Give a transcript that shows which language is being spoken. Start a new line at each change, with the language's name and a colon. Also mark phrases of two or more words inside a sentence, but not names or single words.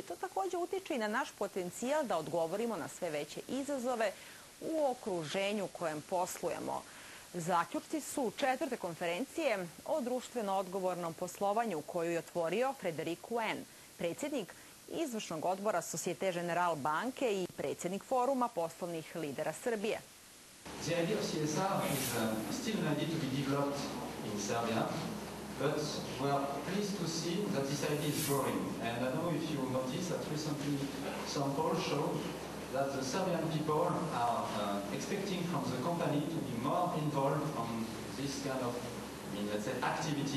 Serbian: To također utiče i na naš potencijal da odgovorimo na sve veće izazove u okruženju u kojem poslujemo. Zaključci su četvrte konferencije o društveno odgovornom poslovanju koju je otvorio Frederic Wen, predsjednik izvršnog odbora Societe Generale banke i predsjednik foruma poslovnih lidera Srbije.
English: The idea of CSR is still an idea to be developed in Serbia, but we are pleased to see that this idea is growing. And I know if you notice that recently some polls show that the Serbian people are expecting from the company to be more involved on this kind of, let's say, activity.